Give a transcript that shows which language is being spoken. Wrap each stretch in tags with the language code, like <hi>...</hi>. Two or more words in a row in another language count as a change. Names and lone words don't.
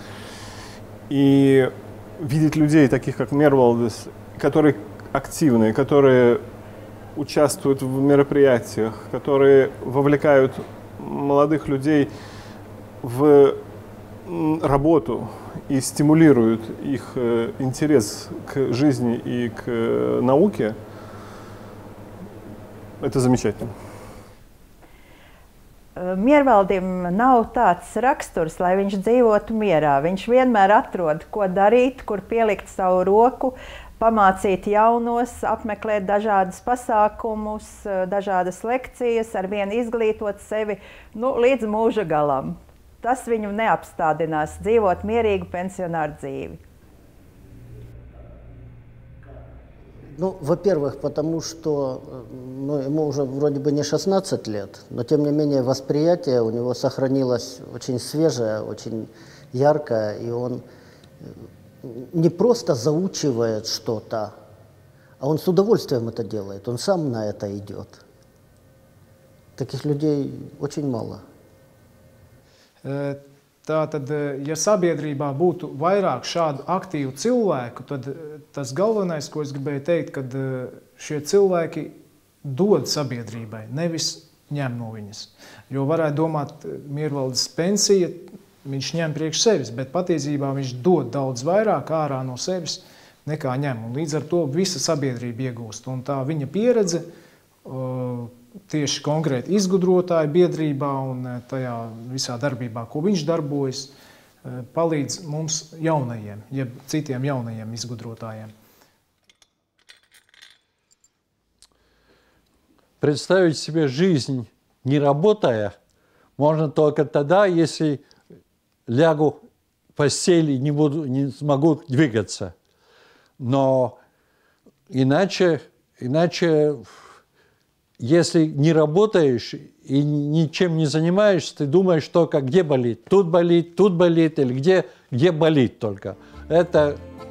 <ru>И видеть людей, таких как Мирвалдис, которые активные, которые участвуют в мероприятиях, которые вовлекают молодых людей в работу и стимулируют их интерес к жизни и к науке, это замечательно.</ru> <lv>Miervaldim nav tāds raksturs, lai viņš dzīvotu mierā. Viņš vienmēr atrod, ko darīt, kur pielikt savu roku, pamācīt jaunos, apmeklēt dažādus pasākumus, dažādas lekcijas, arvien izglītot sevi līdz mūža galam. Tas viņu neapstādinās dzīvot mierīgu pensionāru dzīvi.</lv> <ru>Во-первых, потому что ему уже вроде бы не 16 лет, но тем не менее восприятие у него сохранилось очень свежее, очень яркое, и он не просто заучивает что-то, а он с удовольствием это делает, он сам на это идет. Таких людей очень мало.</ru> <lv>Tātad, ja sabiedrībā būtu vairāk šādu aktīvu cilvēku, tad tas galvenais, ko es gribēju teikt, kad šie cilvēki dod sabiedrībai, nevis ņem no viņas. Jo varētu domāt, Miervaldes pensija, viņš ņem priekš sevis, bet patiesībā viņš dod daudz vairāk ārā no sevis nekā ņem. Un līdz ar to visa sabiedrība iegūst. Un tā viņa pieredze tieši konkrēti izgudrotāju biedrībā un tajā visā darbībā, ko viņš darbojas, palīdz mums jaunajiem, jeb citiem jaunajiem izgudrotājiem.</lv> <ru>Представить себе жизнь, не работая, можно только тогда, если лягу в постель и не смогу двигаться. Но иначе если не работаешь и ничем не занимаешься, ты думаешь только, где болит, тут болит или где болит только.</ru>